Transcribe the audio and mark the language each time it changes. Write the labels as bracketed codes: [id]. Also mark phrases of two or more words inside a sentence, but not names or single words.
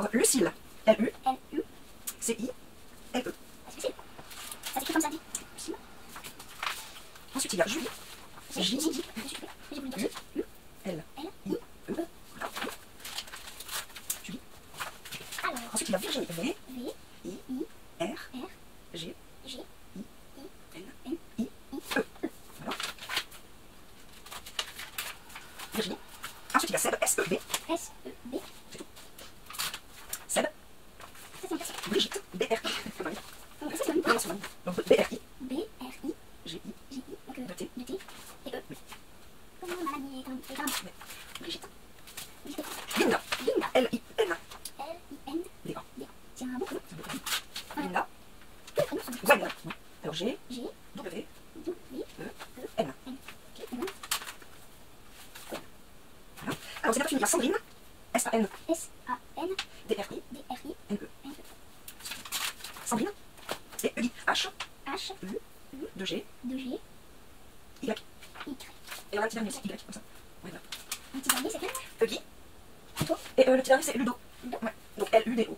[fr] Cécile. L-U. L-U. C-I-L-E. Ça s'écrit comme ça, dit. Ensuite, il y a Julie. J-I. J'ai voulu dire U. L. L-I. E. Julie. Alors, Ensuite, il y a Virginie. V. V. I. I. R. R. G. G. N. I. E. Voilà. Virginie. Ensuite, il y a Seb. S-E-B. S-E-B. Seb. Ça, c'est intéressant. Brigitte. B-R-I. Donc, ça, c'est Non, c'est bon. Donc, B-R-I. B-R-I. G-I. J-I. Donc, De T. de T. Et E. Comment maladie est quand même. Brigitte. Brigitte. Linda. Linda. L-I-N. L-I-N. D-A. C'est un beau prénom. Linda. Tous les prénoms sont Gwen. Alors, G. G. W. W. N. Ok, Gwen. Alors, c'est la fille. Il y a Sandrine. S-A-N. S-A-N. D-R-I. D-R-I. N-E. N-E. Sandrine. Et Uli. H. H. U. 2G. 2G. Y. Y. Et on a le petit dernier aussi. Y. Comme ça. Ouais, voilà. Un petit dernier, c'est quel? Guy. Toi. Et le petit dernier, c'est Ludo. Ouais. Donc, L-U-D-O.